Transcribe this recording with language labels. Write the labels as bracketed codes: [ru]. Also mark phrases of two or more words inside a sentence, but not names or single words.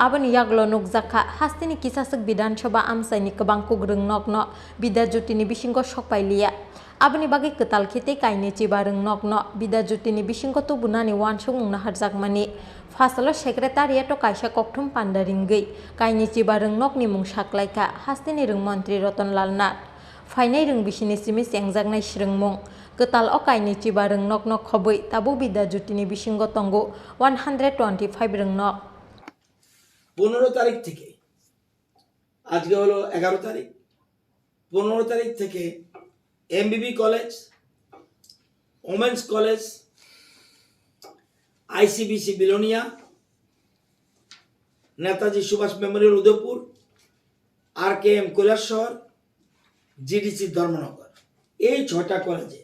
[trp] abani yaglo nukjakha hastini kisasuk bidan sabha amsaini kebangku grungnokno bida jutini bisingo sokpailia abani bagi Kwtal te kaini chiba rungnokno bida jutini bisingo tubunani wansung naharjakmani fasalo secretariat kaisa kokthum panda ringgei kaini chiba rungnokni mung saklaika hastini rung mantri Ratanlal Nath fainai rung bisini simi sengjaknai srengmung Kwtal kaini chiba rungnokno khoboi tabu bida jutini bisingo tongo 125 rungnok [bn] 15 তারিখ থেকে আজকে হলো 11 তারিখ 15 তারিখ থেকে এমবিবি কলেজ ওমেন্স কলেজ আইসিবিসি বিলোনিয়া নেতাজি সুভাষ মেমোরিয়াল উদয়পুর আরকেএম কৈলাসহর জিডিসি ধর্মনগর এই 6টা কলেজে